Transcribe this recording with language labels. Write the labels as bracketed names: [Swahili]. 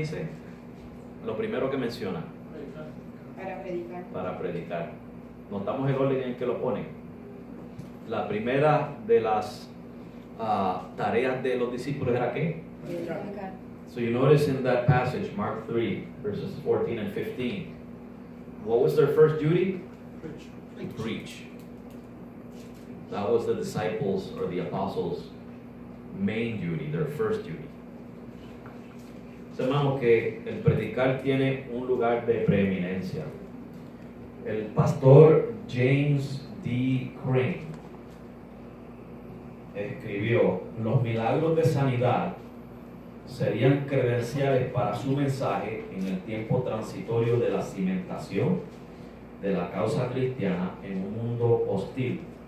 [Spanish] Dice lo primero que menciona. Para predicar. Para predicar. Notamos el orden en que lo pone. La primera de las tareas de los discípulos era ¿qué? Predicar. [English] So you notice in that passage, Mark 3, verses 14 and 15, what was their first duty? To preach. That was the disciples or the apostles' main duty, their first duty. [Spanish] Sabemos que el predicar tiene un lugar de preeminencia. El pastor James D. Crane escribió: los milagros de sanidad serían credenciales para su mensaje en el tiempo transitorio de la cimentación de la causa cristiana en un mundo hostil.